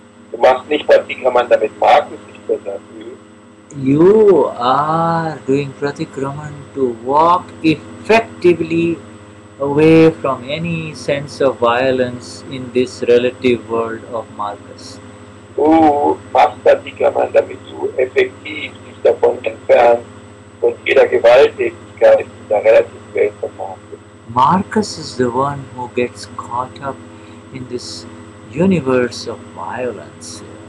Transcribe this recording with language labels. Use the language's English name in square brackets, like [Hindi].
[German] Du machst nicht Pratikraman, damit Markus sich besser fühlt. [English] You are doing Pratikraman to walk effectively away from any sense of violence in this relative world of Marcus. [German] Du machst Pratikraman, damit du effektiv dich davon entfernst von jeder Gewalttätigkeit in der relativen Welt von Markus. [English] Marcus is the one who gets caught up in this universe of violence.